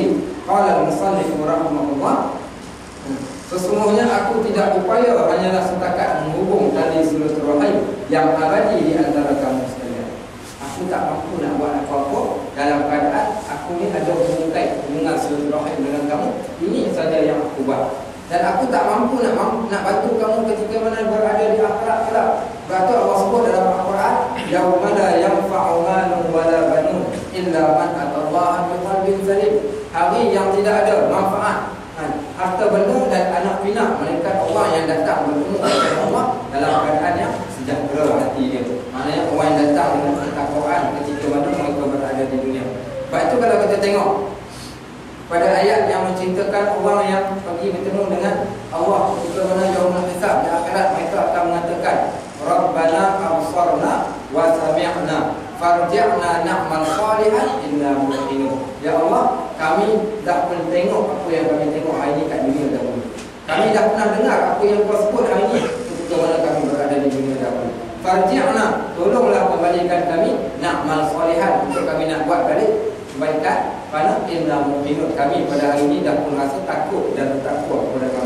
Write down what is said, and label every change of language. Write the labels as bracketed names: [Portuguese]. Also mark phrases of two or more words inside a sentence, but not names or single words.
[Arabic] قال المصنف رحمه الله, [Malay] sesungguhnya aku tidak berupaya hanyalah setakat menghubung tali silaturahim yang abadi di antara kamu sekalian. Aku tak mampu nak buat apa-apa dalam keadaan aku ni ada hubungan silaturahim dengan kamu. Ini saja yang aku buat. Dan aku tak mampu nak bantu kamu ketika mana berada di akhirat kelak. Berarti Allah sebut dalam Al-Quran, [Arabic] يوم لا ينفع مال ولا بنون إلا من أتى الله بقلب سليم. [Malay] Hari yang tidak ada manfaat harta benda dan anak pinak, melainkan orang yang datang bertemu dengan Allah dalam keadaan yang sejahtera hati dia. Maknanya orang yang datang dengan ketakwaan ketika mana mereka berada di dunia. Sebab itu kalau kita tengok pada ayat yang menceritakan orang yang pergi bertemu dengan Allah ketika mana [Arabic] يوم الحساب [Malay] di akhirat, mereka akan mengatakan [Arabic] ربنا أبصرنا وسمعنا فارجعنا نعمل صالحا إنا مؤمنون. يا الله, [Malay] kami dah pernah tengok apa yang kami tengok hari ini kat dunia dahulu. Kami dah pernah dengar apa yang kau sebut hari ini ketika mana kami berada di dunia dahulu. Farji'na, tolonglah kembalikan kami [Arabic] نعمل صالحا, [Malay] untuk kami nak buat balik kebaikan. Kerana [Arabic] إنا مؤمنون, [Malay] kami pada hari ini dah pun rasa takut dan bertakwa kepada kamu.